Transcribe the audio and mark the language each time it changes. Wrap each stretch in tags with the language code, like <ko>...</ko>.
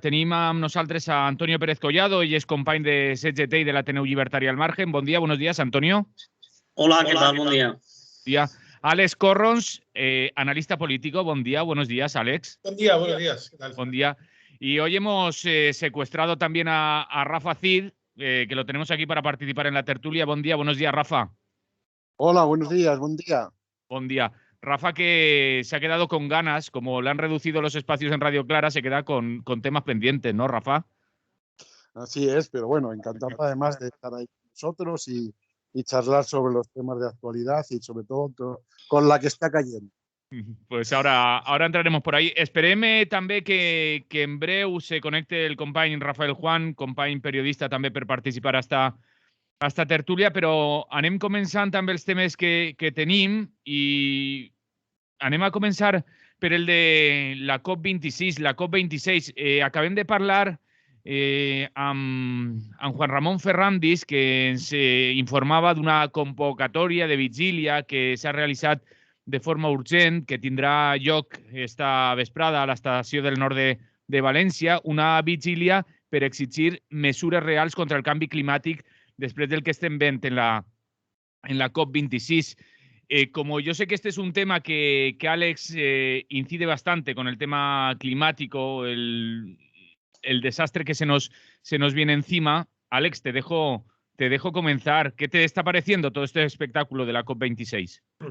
<ca>Tenim amb nosaltres a Antonio Pérez Collado, ell és company de CGT i de l'Ateneu Llibertari al Margen. Bon dia,</ca> <es>buenos días,</es> <ca>Antonio.</ca> <es>Hola, ¿qué tal? Buen día. Día. Alex Corrons, analista político. Buen día, buenos días, Alex. Buen día, buenos días. ¿Qué tal? Buen día. Y hoy hemos secuestrado también a Rafa Cid, que lo tenemos aquí para participar en la tertulia. Buen día, buenos días, Rafa. Hola, buenos días, buen día. Buen día. Rafa, que se ha quedado con ganas, como le han reducido los espacios en Radio Clara, se queda con temas pendientes, ¿no, Rafa? Así es, pero bueno, encantado además de estar ahí con nosotros y charlar sobre los temas de actualidad y sobre todo con la que está cayendo. Pues ahora entraremos por ahí.</es> <ca>Esperem també que en breu se connecte el company Rafael Juan, company periodista també per participar a esta tertúlia, però anem començant amb els temes que tenim i anem a començar per el de la COP26, la COP26. Acabem de parlar amb Juan Ramon Ferrandis, que ens informava d'una convocatòria de vigília que s'ha realitzat de forma urgent, que tindrà lloc esta vesprada a l'estació del nord de València, una vigília per exigir mesures reals contra el canvi climàtic després del que estem veient en la COP26.</ca> <es>Como yo sé que este es un tema que Alex incide bastante con el tema climático, el desastre que se nos viene encima, Alex, te dejo comenzar. ¿Qué te está pareciendo todo este espectáculo de la COP26?</es>